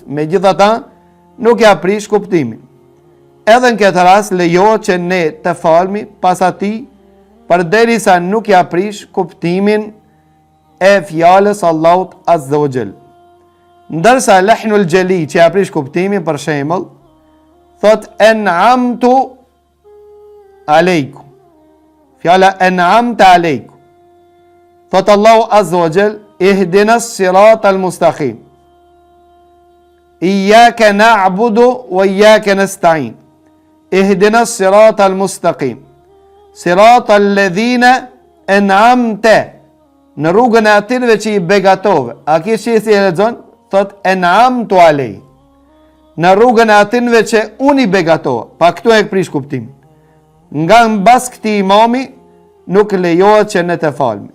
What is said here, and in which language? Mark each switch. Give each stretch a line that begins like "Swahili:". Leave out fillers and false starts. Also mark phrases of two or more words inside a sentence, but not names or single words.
Albanian: Megjithatë, nuk ja prish kuptimin. Edhe në këtë rast lejohet që ne të falmi pas atij, përderisa nuk ja prish kuptimin e fjalës Allahut
Arabic: عز وجل.
Albanian: Ndërsa
Arabic: لحن جلي
Albanian: që ja prish kuptimin, për shembull, thot
Arabic: أنعمت عليكم.
Albanian: Fjala
Arabic: أنعمت عليكم.
Albanian: Thot Allahu
Arabic: عز وجل, اهدنا الصراط المستقيم. إياك نعبد وإياك نستعين. اهدنا الصراط المستقيم. صراط الذين أنعمت,
Albanian: në rrugën e atyre që i begatove. A ki që si e lexon? Thot
Arabic: أنعمت علي,
Albanian: në rrugën e atyre që unë i begatove. Pa këtu e prish kuptim. Nga mbas këtij imami nuk lejohet që ne të falmi.